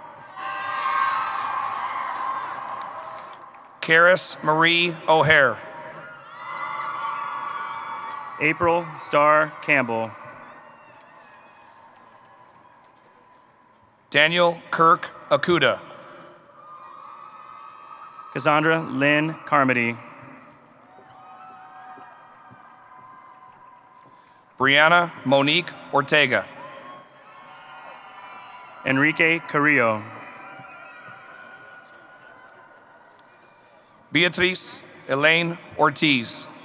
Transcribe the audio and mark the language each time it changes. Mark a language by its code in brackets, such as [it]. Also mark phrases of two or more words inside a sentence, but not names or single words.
[en] Karis Marie O'Hare. April Starr Campbell. Daniel Kirk Akuda. Cassandra Lynn Carmody. Brianna Monique Ortega. Enrique Carrillo. Beatriz Elaine Ortiz.